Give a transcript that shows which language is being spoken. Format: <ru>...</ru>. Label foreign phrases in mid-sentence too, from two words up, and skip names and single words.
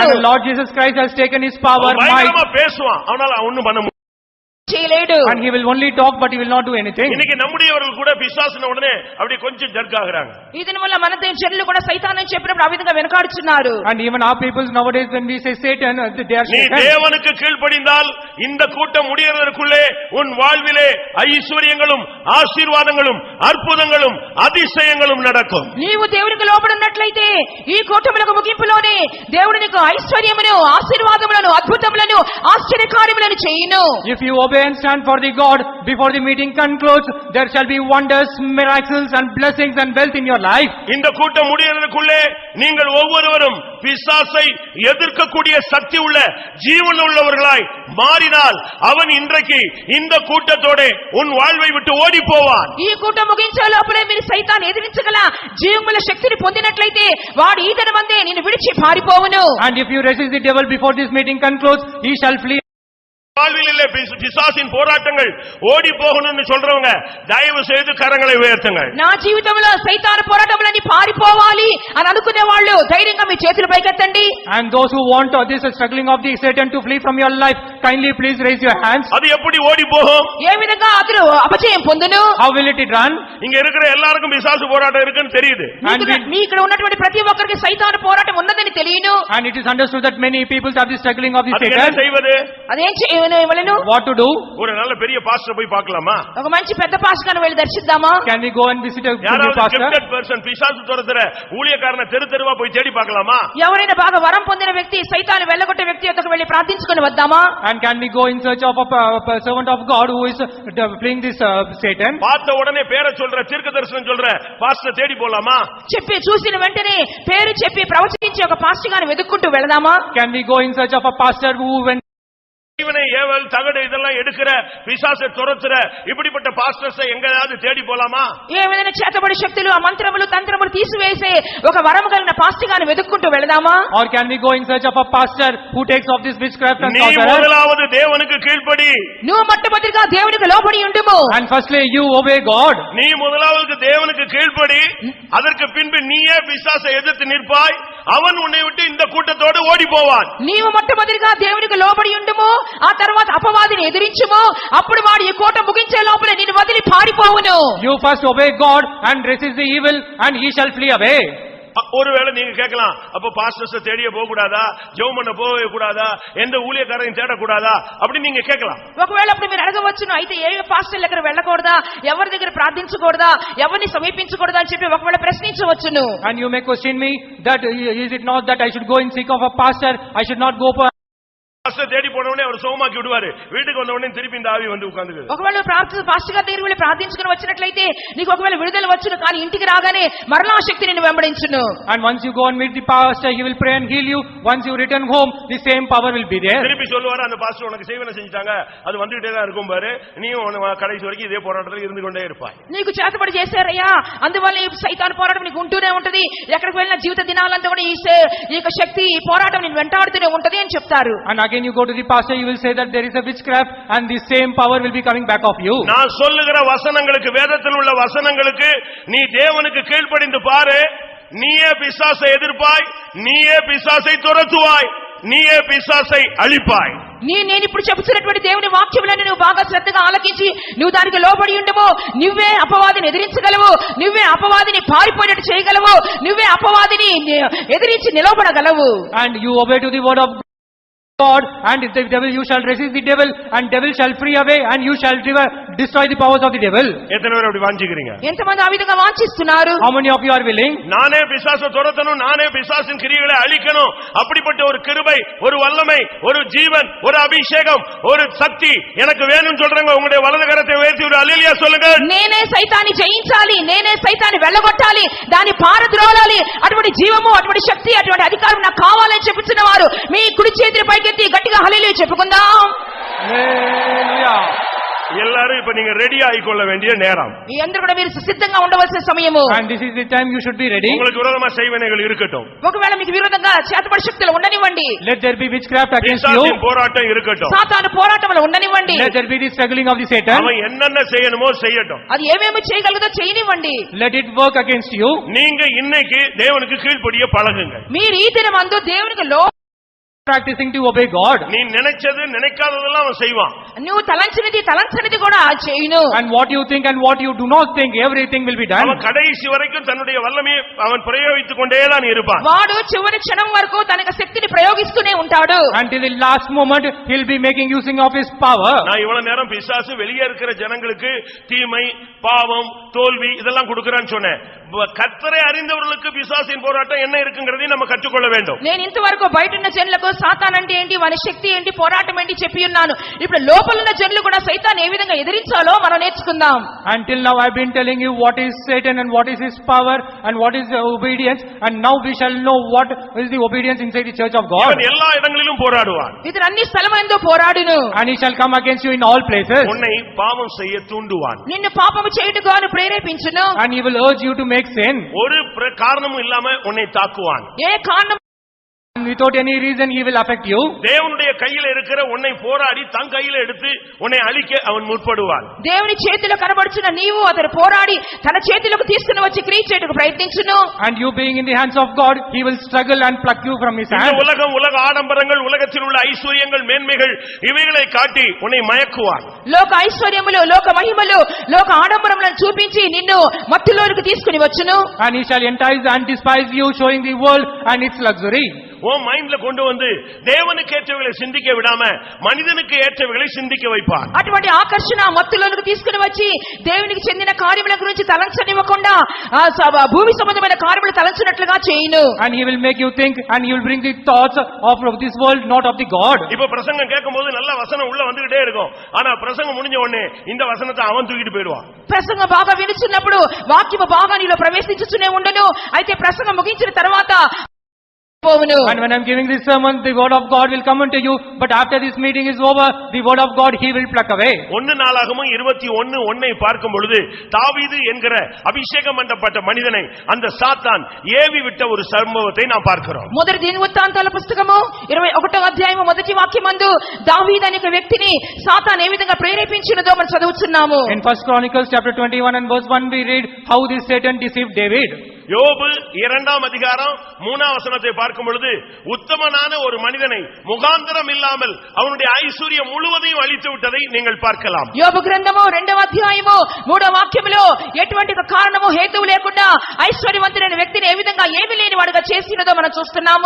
<en>And the Lord Jesus Christ has taken his power,</en> <ta>அவன் பயங்கரமா பேசுவான், அவனால ஒண்ணும் பண்ண முடியாது.</ta> <te>చేయలేడు.</te> <en>and he will only talk, but he will not do anything.</en> <ta>இன்னைக்கு நம்முடையவர்கள் கூட பிசாசுன உடனே அப்படியே கொஞ்சம் ஜர்க் ஆகுறாங்க.</ta> <te>ఈ దినం వల్ల మన జనులు కూడా సైతాను అని చెప్పినప్పుడు ఆ విధంగా వెనకాడుచున్నారు.</te> <en>And even our people nowadays when we say Satan, they are</en> <ta>நீ</ta> <en>shaken.</en> <ta>தேவனுக்கு கீழ்ப்படிந்தால் இந்த கூட்டம் முடியறதற்குள்ளே உன் வாழ்விலே ஐஸ்வரியங்களும் ஆசீர்வாதங்களும் அற்புதங்களும் அதிசயங்களும் நடக்கும்.</ta> <te>నీవు దేవునికి లోబడినట్లయితే ఈ కూటములకు ముగింపులోనే దేవుడు నీకు ఐశ్వర్యమును ఆశీర్వాదములను అద్భుతములను ఆశ్చర్యకార్యములను చేయును.</te> <en>If you obey and stand for the God before the meeting concludes, there shall be wonders, miracles and blessings and wealth in your life.</en> <ta>இந்த கூட்டம் முடியறதற்குள்ளே நீங்கள் ஒவ்வொருவரும் பிசாசை எதிர்க்கக்கூடிய சக்தி உள்ள ஜீவன் உள்ளவர்களாய் மாறினால் அவன் இன்றைக்கு இந்த கூட்டத்தோட உன் வாழ்வை விட்டு ஓடி போவான்.</ta> <te>ఈ కూటం ముగించే లోపలే మీరు సైతాన్ని ఎదిరించగల జీవముల శక్తిని పొందినట్లయితే వాడు ఈ దినమందే నిన్ను విడిచి పారిపోవును.</te> <en>And if you resist the devil before this meeting concludes, he shall flee.</en> <ta>வாழ்விலே பிசாசின் போராட்டங்கள் ஓடி போகணும்னு சொல்றவங்க தயவு செய்து கரங்களை உயர்த்துங்கள்.</ta> <te>నా జీవితంలో సైతాను పోరాటములని పారిపోవాలి అని అనుకునే వాళ్ళు ధైర్యంగా మీ చేతులు పైకెత్తండి.</te> <en>And those who want this struggling of the Satan to flee from your life, kindly please raise your hands.</en> <ta>அது எப்படி ஓடி போகும்?</ta> <te>ఏ విధంగా అతడు అపజయం పొందును?</te> <en>How will it run?</en> <ta>இங்க இருக்கிற எல்லாருக்கும் பிசாசு போராட்டம் இருக்குன்னு தெரியுது.</ta> <te>మీ ఇక్కడ ఉన్నటువంటి ప్రతి ఒక్కరికి సైతాను పోరాటం ఉన్నదని తెలియను.</te> <en>And it is understood that many people have the struggling of the</en> <ta>அதுக்கு என்ன</ta> <en>Satan.</en> <ta>செய்வது?</ta> <te>అదేం చేయవలను?</te> <en>What to do?</en> <ta>ஒரு நல்ல பெரிய பாஸ்டர் போய் பார்க்கலாமா?</ta> <te>ఒక మంచి పెద్ద పాస్టర్ని వెళ్ళి దర్శిద్దామా?</te> <en>Can we go and visit a good</en> <ta>யாராவது</ta> <en>pastor? gifted person</en> <ta>பிசாசு துரத்துற ஊழியக்காரனை தெரு தெருவா போய் தேடி பார்க்கலாமா?</ta> <te>ఎవరైనా బాగా వరం పొందిన వ్యక్తి సైతాను వెళ్ళగొట్టే వ్యక్తి యొక్కకు వెళ్ళి ప్రార్థించుకొని వద్దామా?</te> <en>And can we go in search of a servant of God who is fleeing this Satan?</en> <ta>பார்த்த உடனே பேரை சொல்ற தீர்க்கதரிசனம் சொல்ற பாஸ்டர் தேடி போலாமா?</ta> <te>చెప్పి చూసిన వెంటనే పేరు చెప్పి ప్రవచించే ఒక పాస్టర్ గారిని వెతుక్కుంటూ వెళదామా?</te> <en>Can we go in search of a pastor who when</en> <ta>இவனை ஏவல் தகடு இதெல்லாம் எடுக்கிற பிசாசை துரத்துற இப்படிப்பட்ட பாஸ்டர்ஸை எங்கயாவது தேடி போலாமா?</ta> <te>ఏ విధమైన చేతబడి శక్తులు ఆ మంత్రములు తంత్రములు తీసివేసే ఒక వరము కలిగిన పాస్టర్ గారిని వెతుక్కుంటూ వెళదామా?</te> <en>Or can we go in search of a pastor who takes off this witchcraft and</en> <ta>நீ</ta> <en>sorcery?</en> <ta>முதலாவது தேவனுக்கு கீழ்ப்படி.</ta> <te>నువ్వు మొట్టమొదటిగా దేవునికి లోబడి ఉండుము.</te> <en>And firstly you obey God.</en> <ta>நீ முதலாவது தேவனுக்கு கீழ்ப்படி, அதற்கு பின்பு நீயே பிசாசை எதிர்த்து நிற்பாய், அவன் உன்னை விட்டு இந்த கூட்டத்தோடு ஓடி போவான்.</ta> <te>నీవు మొట్టమొదటిగా దేవునికి లోబడి ఉండుము, ఆ తర్వాత అపవాదిని ఎదిరించుము, అప్పుడు వాడు ఈ కోట ముగించే లోపల నిన్ను వదిలి పారిపోవును.</te> <en>You first obey God and resist the evil and he shall flee away.</en> <ta>ஒருவேளை நீங்க கேட்கலாம், அப்ப பாஸ்டர்ஸ் தேடிய போக கூடாதா, ஜெபம் பண்ண போக கூடாதா, எந்த ஊழியக்காரரையும் தேடக்கூடாதா அப்படி நீங்க கேட்கலாம்.</ta> <te>ఒకవేళ అప్పుడు మీరు అడగవచ్చును, అయితే ఏ పాస్టర్ దగ్గర వెళ్ళకూడదా, ఎవరి దగ్గర ప్రార్థించకూడదా, ఎవరిని సమీపించకూడదా అని చెప్పి ఒకవేళ ప్రశ్నించవచ్చును.</te> <en>And you may question me that is it not that I should go and seek of a pastor, I should not go for</en> <ta>பாஸ்டர் தேடி போன உடனே அவர் சோமாக்கி விடுவாரு, வீட்டுக்கு வந்த உடனே திருப்பி இந்த ஆவி வந்து உட்கார்ந்துக்குது.</ta> <te>ఒకవేళ పాస్టర్ గారి దగ్గర వెళ్ళి ప్రార్థించుకుని వచ్చినట్లయితే నీకు ఒకవేళ విడుదల వచ్చును, కానీ ఇంటికి రాగానే మరలా శక్తి నిన్ను వెంబడించును.</te> <en>And once you go and meet the pastor, he will pray and heal you. Once you return home, the same power will be there.</en> <ta>திருப்பி சொல்லுவாரு, அந்த பாஸ்டர் உனக்கு செய்வன செஞ்சாங்க, அது வந்துட்டே தான் இருக்கும் பாரு, நீயும் கடைசி வரைக்கும் இதே போராட்டத்தில் இருந்து கொண்டே இருப்பாய்.</ta> <te>నీకు చేతబడి చేశారయ్యా, అందువల్ల ఈ సైతాను పోరాటం నీకు ఉంటూనే ఉంటది, ఎక్కడికి వెళ్ళిన జీవిత దినాలంతా కూడా ఈ యొక్క శక్తి ఈ పోరాటం నిన్ను వెంటాడుతూనే ఉంటది అని చెప్తారు.</te> <en>And again you go to the pastor, you will say that there is a witchcraft and the same power will be coming back of you.</en> <ta>நான் சொல்லுகிற வசனங்களுக்கு, வேதத்தில் உள்ள வசனங்களுக்கு நீ தேவனுக்கு கீழ்ப்படிந்து பாரு, நீயே பிசாசை எதிர்ப்பாய், நீயே பிசாசை துரத்துவாய், நீயே பிசாசை அழிப்பாய்.</ta> <te>నేను ఇప్పుడు చెప్తున్నటువంటి దేవుని వాక్యములను నువ్వు బాగా శ్రద్ధగా ఆలకించి నువ్వు దానికి లోబడి ఉండవు, నువ్వే అపవాదిని ఎదిరించగలవు, నువ్వే అపవాదిని పారిపోయినట్టు చేయగలవు, నువ్వే అపవాదిని ఎదిరించి నిలబడగలవు.</te> <en>And you obey to the word of God, and the devil, you shall resist the devil and devil shall flee away, and you shall destroy the powers of the devil.</en> <ta>எத்தனை பேர் அப்படி வாஞ்சிக்கிறீங்க?</ta> <te>ఎంతమంది ఆ విధంగా వాంఛిస్తున్నారు?</te> <en>How many of you are willing?</en> <ta>நானே பிசாசை துரத்தணும், நானே பிசாசின் கிரியைகளை அழிக்கணும், அப்படிப்பட்ட ஒரு கிருபை, ஒரு வல்லமை, ஒரு ஜீவன், ஒரு அபிஷேகம், ஒரு சக்தி எனக்கு வேணும்னு சொல்றவங்க உங்களுடைய வலது கரத்தை உயர்த்தி ஒரு அல்லேலூயா சொல்லுங்க.</ta> <te>నేనే సైతాన్ని జయించాలి, నేనే సైతాన్ని వెళ్ళగొట్టాలి, దాన్ని పారద్రోలాలి, అటువంటి జీవము, అటువంటి శక్తి, అటువంటి అధికారం నాకు కావాలని చెప్పుచున్న వారు మీ కుడి చేతిని పైకెత్తి గట్టిగా హల్లెలూయా చెప్పుకుందాం.</te> <en>Hallelujah.</en> <ta>எல்லாரும் இப்ப நீங்க ரெடி ஆயிக்கொள்ள வேண்டிய நேரம்.</ta> <te>మీ అందరూ కూడా మీరు సిద్ధంగా ఉండవలసిన సమయము.</te> <en>And this is the time you should be ready.</en> <ta>உங்களுக்கு விரோதமா செய்வனைகள் இருக்கட்டும்.</ta> <te>ఒకవేళ మీకు విరోధంగా చేతబడి శక్తులు ఉండనివ్వండి.</te> <en>Let there be witchcraft against you.</en> <ta>பிசாசின் போராட்டம் இருக்கட்டும்.</ta> <te>సాతాను పోరాటంలో ఉండనివ్వండి.</te> <en>Let there be the struggling of the Satan.</en> <ta>அவன் என்னென்ன செய்யணுமோ செய்யட்டும்.</ta> <te>అది ఏమేమి చేయగలదో చేయనివ్వండి.</te> <en>Let it work against you.</en> <ta>நீங்க இன்னைக்கு தேவனுக்கு கீழ்ப்படிய பழகுங்க.</ta> <te>మీరు ఈ దినమందు దేవునికి</te> <en>Practicing to obey God.</en> <ta>நீ நினைச்சது நினைக்காததெல்லாம் அவன் செய்வான்.</ta> <te>నువ్వు తలంచినది తలంచనిది కూడా చేయను.</te> <en>And what you think and what you do not think, everything will be done.</en> <ta>அவன் கடைசி வரைக்கும் தன்னுடைய வல்லமையை அவன் பிரயோகித்துக் கொண்டே தான் இருப்பான்.</ta> <te>వాడు చివరి క్షణం వరకు తన శక్తిని ప్రయోగిస్తూనే ఉంటాడు.</te> <en>Until the last moment he'll be making using of his power.</en> <ta>நான் இவ்வளவு நேரம் பிசாசு வெளியே இருக்கிற ஜனங்களுக்கு தீமை, பாவம், தோல்வி இதெல்லாம் கொடுக்கறான்னு சொன்னேன். கர்த்தரை அறிந்தவர்களுக்கு பிசாசின் போராட்டம் என்ன இருக்குங்கிறதை நம்ம கற்றுக்கொள்ள வேண்டும்.</ta> <te>నేను ఇంతవరకు బయట ఉన్న జనులకు సాతాన్ అంటే ఏంటి, వాని శక్తి ఏంటి, పోరాటం ఏంటి చెప్పి ఉన్నాను. ఇప్పుడు లోపల ఉన్న జనులు కూడా సైతాన్ని ఏ విధంగా ఎదిరించాలో మనం నేర్చుకుందాం.</te> <en>Until now I've been telling you what is Satan and what is his power and what is the obedience, and now we shall know what is the obedience inside the church of God.</en> <ta>இவன் எல்லா இடங்களிலும் போராடுவான்.</ta> <te>ఇతను అన్ని స్థలమందు పోరాడును.</te> <en>And he shall come against you in all places.</en> <ta>உன்னை பாவம் செய்ய தூண்டுவான்.</ta> <te>నిన్ను పాపము చేయుటకు ఆయన ప్రేరేపించును.</te> <en>And he will urge you to make sin.</en> <ta>ஒரு காரணமும் இல்லாம உன்னை தாக்குவான்.</ta> <te>ఏ కారణం</te> <en>Without any reason he will affect you.</en> <ta>தேவனுடைய கையில இருக்கிற உன்னை போராடி தன் கையில எடுத்து உன்னை அழிக்க அவன் முற்படுவான்.</ta> <te>దేవుని చేతిలో కనబడుచున్న నీవు అతను పోరాడి తన చేతిలోకి తీసుకుని వచ్చి క్రియ చేయడానికి ప్రయత్నించును.</te> <en>And you being in the hands of God, he will struggle and pluck you from his</en> <ta>இந்த</ta> <en>hand.</en> <ta>உலகம், உலக ஆடம்பரங்கள், உலகத்தில் உள்ள ஐஸ்வர்யங்கள், மேன்மைகள் இவைகளை காட்டி உன்னை மயக்குவான்.</ta> <te>లోక ఐశ్వర్యములు, లోక మహిమలు, లోక ఆడంబరములను చూపించి నిన్ను మత్తులోనికి తీసుకుని వచ్చును.</te> <en>And he shall entice and despise you, showing the world and its luxury.</en> <ta>உன் மைண்ட்ல கொண்டு வந்து தேவனுக்கு ஏற்றவைகளை சிந்திக்க விடாம மனிதனுக்கு ஏற்றவைகளை சிந்திக்க வைப்பான்.</ta> <te>అటువంటి ఆకర్షణ మత్తులోనికి తీసుకుని వచ్చి దేవునికి చెందిన కార్యముల గురించి తలంచనివ్వకుండా భూమి సంబంధమైన కార్యములు తలంచినట్లుగా చేయును.</te> <en>And he will make you think and he will bring the thoughts of this world, not of the God.</en> <ta>இப்ப பிரசங்கம் கேட்கும்போது நல்ல வசனம் உள்ள வந்துகிட்டே இருக்கும். ஆனா பிரசங்கம் முடிஞ்ச உடனே இந்த வசனத்தை அவன் தூக்கிட்டு போயிடுவான்.</ta> <te>ప్రసంగం బాగా వినుచున్నప్పుడు వాక్యము బాగా నీలో ప్రవేశించుతూనే ఉండను. అయితే ప్రసంగం ముగించిన తర్వాత</te> <en>And when I'm giving this sermon, the word of God will come unto you, but after this meeting is over, the word of God he will pluck away.</en> <ta>1 நாளாகமம் 21:1 பார்க்கும் பொழுது தாவீது என்கிற அபிஷேகம் பண்ணப்பட்ட மனிதனை அந்த சாத்தான் ஏவி விட்ட ஒரு சம்பவத்தை நாம் பார்க்கிறோம்.</ta> <te>మొదటి దినవృత్తాంతాల పుస్తకము 21వ అధ్యాయము మొదటి వాక్యమందు దావీదు అనే వ్యక్తిని సాతాను ఏ విధంగా ప్రేరేపించినదో మనం చదువుతున్నాము.</te> <en>In 1 Chronicles chapter 21 and verse 1 we read how this Satan deceived David.</en> <ta>யோபு 2ஆம் அதிகாரம் 3ஆம் வசனத்தை பார்க்கும் பொழுது உத்தமனான ஒரு மனிதனை முகாந்தரம் இல்லாமல் அவனுடைய ஐஸ்வர்யம் முழுவதையும் அழித்து விட்டதை நீங்கள் பார்க்கலாம்.</ta> <te>యోబు గ్రంథము 2వ అధ్యాయము 3వ వాక్యములో ఎటువంటి కారణము హేతువు లేకుండా ఐశ్వర్యవంతుడైన వ్యక్తిని ఏ విధంగా ఏమీ లేని వాడుగా చేసినదో మనం చూస్తున్నాము.</te>